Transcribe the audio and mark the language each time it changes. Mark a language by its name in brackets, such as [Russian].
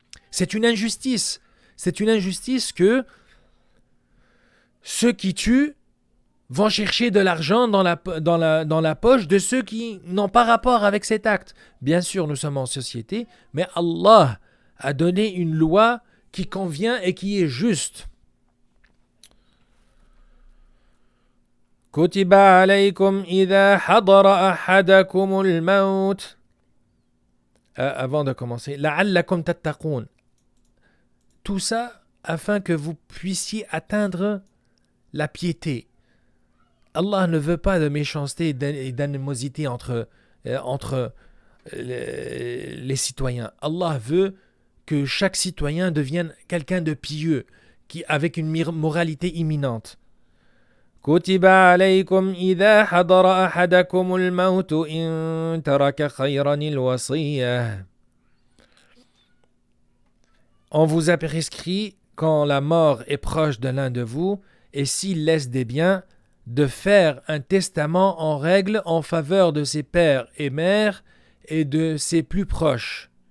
[French] C'est une injustice. C'est une injustice que ceux qui tuent vont chercher de l'argent dans la poche de ceux qui n'ont pas rapport avec cet acte. Bien sûr, nous sommes en société, mais Allah a donné une loi qui convient et qui est juste. [Arabic] كتب عليكم إذا حضر أحدكم الموت. [French] Avant de commencer, [Arabic] لعلكم تتقون. [French] Tout ça afin que vous puissiez atteindre la piété. Allah ne veut pas de méchanceté et d'animosité entre les citoyens. Allah veut que chaque citoyen devienne quelqu'un de pieux, avec une moralité imminente. [Arabic] كتب عليكم إذا حضر أحدكم الموت إن ترك خيرا الوصية. [French] On vous a prescrit, quand la mort est proche de l'un de vous, et s'il laisse des biens, de faire un testament en règle en faveur de ses pères et mères et de ses plus proches.